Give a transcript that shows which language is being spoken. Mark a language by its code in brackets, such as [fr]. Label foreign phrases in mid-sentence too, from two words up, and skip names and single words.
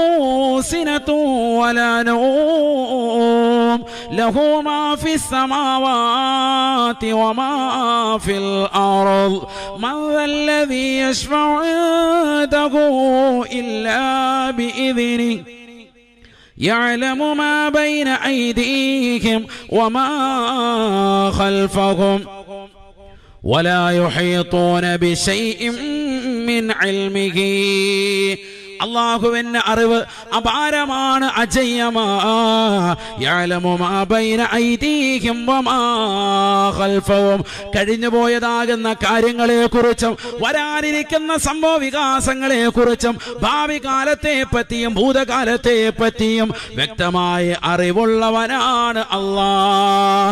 [ar] سنة ولا نوم له ما في السماوات وما في الأرض من ذا الذي يشفع عنده إلا بإذنه يعلم ما بين أيديهم وما خلفهم ولا يحيطون بشيء من علمه. [ml] അള്ളാഹുവിന്റെ അറിവ് അപാരമാണ്, അജയ്യമാണ്. കഴിഞ്ഞുപോയതാകുന്ന കാര്യങ്ങളെ കുറിച്ചും വരാനിരിക്കുന്ന സംഭവ വികാസങ്ങളെ കുറിച്ചും ഭാവി കാലത്തെ പറ്റിയും ഭൂതകാലത്തെ പറ്റിയും വ്യക്തമായ അറിവുള്ളവനാണ് അല്ലാഹ്.